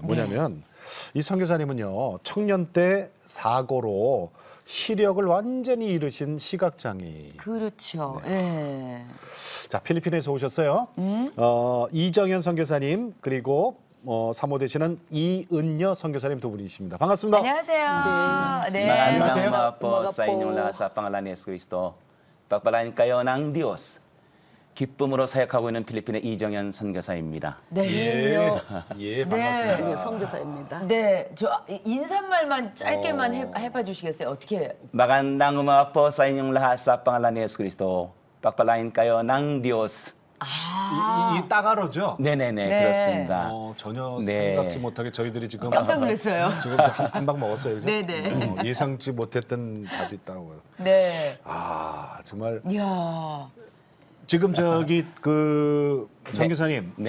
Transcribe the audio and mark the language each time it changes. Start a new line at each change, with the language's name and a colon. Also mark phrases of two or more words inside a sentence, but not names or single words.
Korean: 뭐냐면 이 선교사님은요. 청년 때 사고로 시력을 완전히 잃으신 시각장애인. 그렇죠. 예. 자, 필리핀에서 오셨어요. 이정현 선교사님 그리고 사모 되시는 이은여 선교사님 두 분이십니다. 반갑습니다. 안녕하세요. 네.
Filipino: Magandang
Korean: mga po sa inyong lahat
Filipino: sa pangalan ni Yesu Cristo. Pagpalain kayo ng Diyos.
Korean: 기쁨으로 사역하고 있는 필리핀의 이정현 선교사입니다. 네. 예, 반갑습니다. 네, 선교사입니다. 네, 저 인사말만 짧게만 해봐 주시겠어요? 어떻게 해요?
Filipino: Magandang umaga po sa inyong lahat sa pangalan ni Yesu Cristo. Pagpalain kayo ng Diyos.
Korean: 이 따가로죠? 네네네, 네. 그렇습니다. 전혀 네. 생각지 못하게 저희들이 지금 깜짝 놀랐어요. 지금 한 방 먹었어요. 그죠? 네네. 예상치 못했던 답이 있다고요. 네. 정말 이야. 지금 저기 그 선교사님 제가